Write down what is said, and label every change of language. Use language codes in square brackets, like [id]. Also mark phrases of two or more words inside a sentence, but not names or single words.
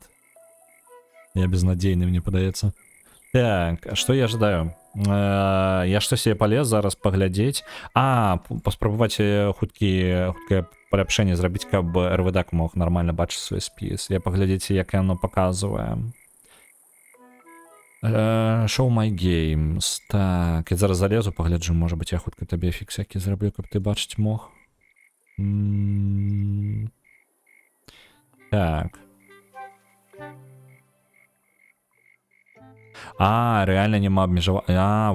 [be] Я безнадзейны, мне падаецца. Так, а што я жадаю? Я штось я палез зараз паглядзець. Паспрабаваць хуткае паляпшэнне зрабіць, каб РВД мог нармальна бачыць свой спіс. Я паглядзець, як яно паказвае. [en] Show my games. [be] Так, я зараз залезу, пагляджу, можа быць, я хутка табе фікс які зраблю, каб ты бачыць мог. Так. Реально няма абмежавання.